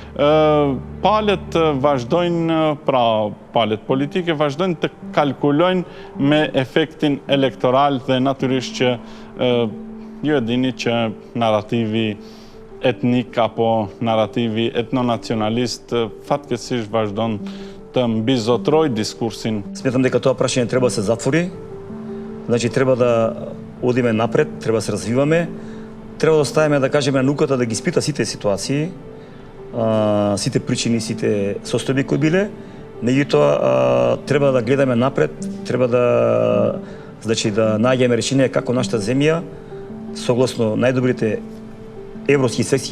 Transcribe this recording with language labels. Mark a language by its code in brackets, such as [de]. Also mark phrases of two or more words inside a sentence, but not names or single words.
[sq] palët vazhdojnë, pra palët politike vazhdojnë të kalkulojnë me efektin elektoral dhe natyrisht që ju e dini që narrativi etnik apo narrativi etnonacionalist fatkeqësisht vazhdon të mbizotroj diskursin. [mk] Сметам дека тоа прашање треба да се затвори. Значи треба да одиме напред, треба да се развиваме, треба да оставиме, да кажеме, науката да ги испита сите ситуации, сите причини, сите состојби кои биле. Меѓутоа треба да гледаме напред, треба да најдеме решение како нашата земја согласно најдобрите европски и светски